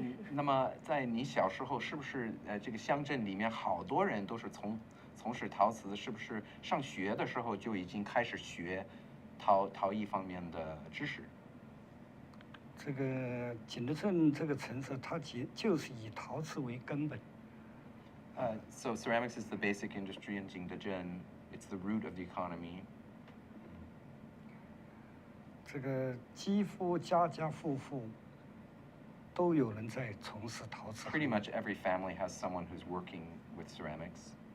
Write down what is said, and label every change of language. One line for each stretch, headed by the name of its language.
Chinese: 那么在你小时候，是不是这个乡镇里面好多人都是从事陶瓷？是不是上学的时候就已经开始学陶艺方面的知识？这个景德镇这个城市，它就是以陶瓷为根本。
English: So ceramics is the basic industry in Jingdezhen. It's the root of the economy.
Chinese: 这个几乎家家户户都有人在从事陶瓷。
English: Pretty much every family has someone who's working with ceramics.